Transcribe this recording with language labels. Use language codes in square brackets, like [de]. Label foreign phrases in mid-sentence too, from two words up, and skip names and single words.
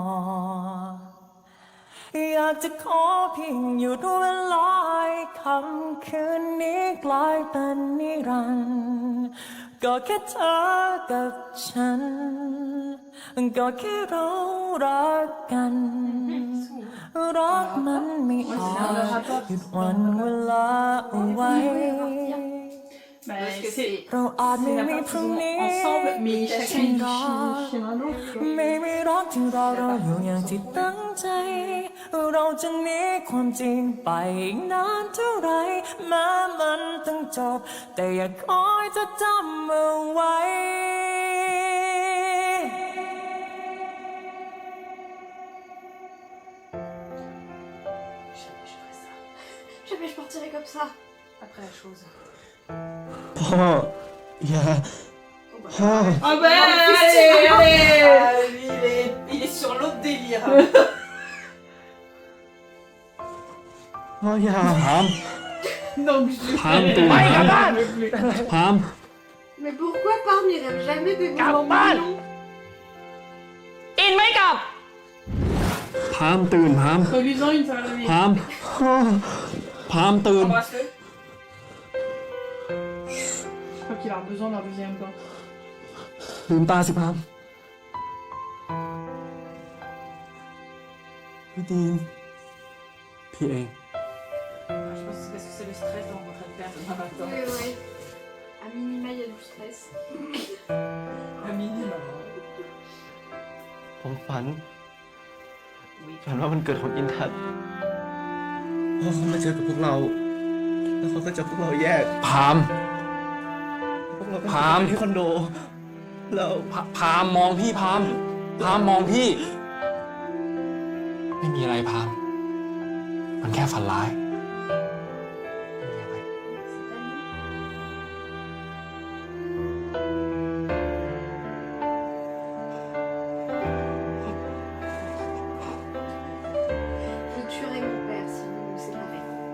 [th] อยากจะขอเพียงหยุดเวลาให้คำคืนนี้กลายเป็นนิรันดร์ก็แค่เธอกับฉัน ก็แค่เรารักกัน รักมันไม่อาจหยุดวันเวลาเอาไว้ [fr] Bah, Parce que c'est [th] เราอาจไม่ [fr] la [th] มี [fr] partie [th] พรุ่ง [fr] qu'ils ont [th] นี้ [fr] ensemble, mais chacun il vit [th] ฉันรัก [fr] chez un autre. tu vois. [th] ไม่มีรักที่เราอยู่อย่างที่ตั้งใจ เราจะหนีความจริงไปอีกนานเท่าไรแม้มันต้องจบ แต่อยากคอยจะจำเอาไว้ [fr] Jamais je partirais comme ça. Après la chose. [th] พ่อ อย่า พ่อ [fr] Ah bah allez, allez. Ah, lui, il est sur l'autre délire. [th] พ่อ อย่า พาม [fr] Donc je [th] พามตื่นพามพาม [fr] Mais pourquoi Parme n'irait jamais des moments mignons [th] อินไม่กลับ พามตื่นพาม [fr] Reluisant une fois la [th] พามพามตื่น [fr] Embrasse-le. Je crois qu'il a besoin d'un deuxième bain. [th] ลืมตาสิพาม พี่ดีนพี่เอง [fr] Je pense que c'est parce que c'est le stress de rencontrer le père demain matin. Oui, oui. À minima, il y a du stress. Un minimum. [th] ผมฝันว่ามันเกิดของอินทัศน์พ่อเขามาเจอกับพวกเรา แล้วเขาก็จะพวกเราแยก พาม พวกเราก็ พาม ไปที่คอนโด แล้ว พามมองพี่พาม พามมองพี่ ไม่มีอะไรพาม มันแค่ฝันร้าย [fr] Je tuerais mon père si vous nous séparez.